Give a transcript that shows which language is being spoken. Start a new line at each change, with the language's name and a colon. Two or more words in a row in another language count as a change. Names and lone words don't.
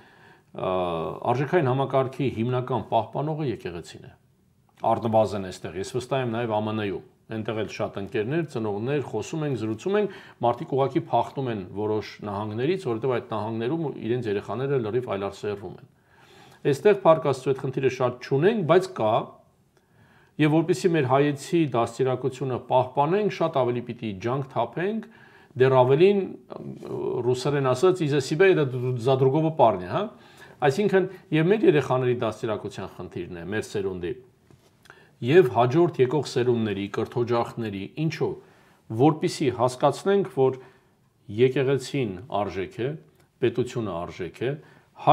Armenian: արժեքային համակարգի հիմնական պահպանողը եկեղեցին է։ Առնվազն այստեղ, ես վստահ եմ նաև ԱՄՆ-ում, այնտեղ էլ շատ ընկերներ, ծնողներ, խոսում ենք, զրուցում ենք, մարդիկ ուղղակի փախնում են որոշ նահանգներից, որովհետև այդ նահանգներում իրենց երեխաները լրիվ այլարսերվում են։ Այստեղ փառք Աստծո այդ խնդիրը շատ չունենք, բայց կա, եւ որպեսզի մեր հայեցի դաստիարակությունը պահպանենք, շատ ավելի պիտի ջանք թափենք, դեռ ավելին ռուսերեն ասած
Russian: «Из-за себя за другого парня»,
Armenian: հա։ Այսինքն եւ մեր երեխաների դաստիարակության խնդիրն է, մեր սերունդի եւ հաջորդ եկող սերունդների, կրթօջախների, ինչով, որպեսզի հասկացնենք, որ եկեղեցին արժեք է, պետությունը արժեք է, հայ